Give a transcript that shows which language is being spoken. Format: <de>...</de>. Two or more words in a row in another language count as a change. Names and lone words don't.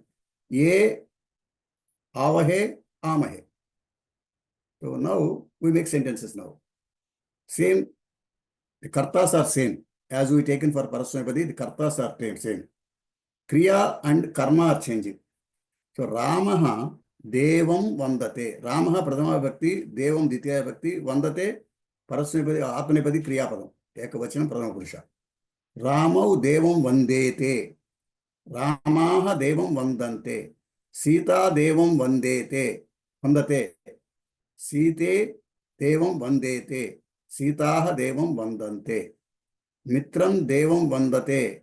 <sa>Ye, Avahe, Amahe.</sa> <en>So now we make sentences now. Same, the kartas are same. As we taken for Parasmepadi, the kartas are same. Kriya and karma are changing.</en> <sa>So Ramaha Devam Vandate. Ramaha Pradhama Bhakti, Devam Ditya Bhakti, Vandate, Parasmepadi, Apnepadi, Kriya Padam. Ekavachanam Pradhama Purusha. Ramau Devam Vandete. Ramaha Devam Vandante. Sita Devam Vandete. Vandate. Site Devam Vandete. Sitaha Devam Vandante. Mitram Devam Vandate.</sa>